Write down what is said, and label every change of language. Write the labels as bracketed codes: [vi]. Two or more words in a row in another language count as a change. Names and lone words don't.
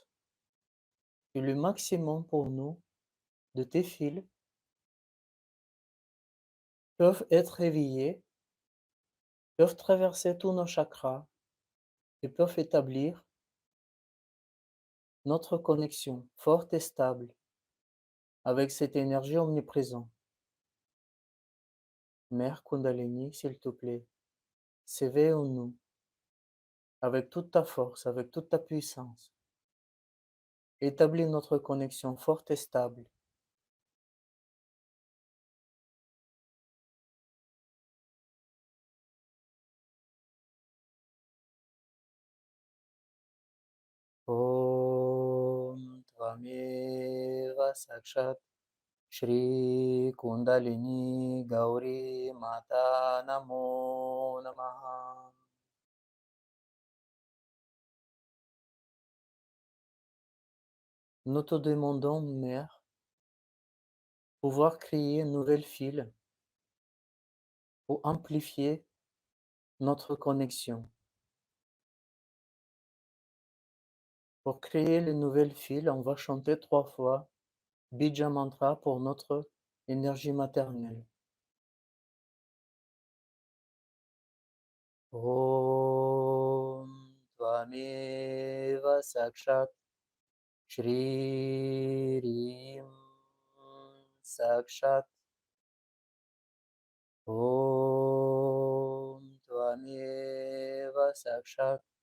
[fr] Et le maximum pour nous de tes fils peuvent être éveillés, peuvent traverser tous nos chakras et peuvent établir notre connexion forte et stable avec cette énergie omniprésente. Mère Kundalini, s'il te plaît, s'éveille en nous avec toute ta force, avec toute ta puissance. Établis notre connexion forte et stable. [sa] Om Tvameva Sakshat Shri Kundalini Gauri Mata Namo Namaha. [fr] Nous te demandons, Mère, pouvoir créer une nouvelle file pour amplifier notre connexion. Pour créer les nouvelles files, on va chanter 3 fois [sa] Bija Mantra [fr] pour notre énergie maternelle. [sa] Om Tvameva Sakshat Shririm Sakshat Om Tvameva Sakshat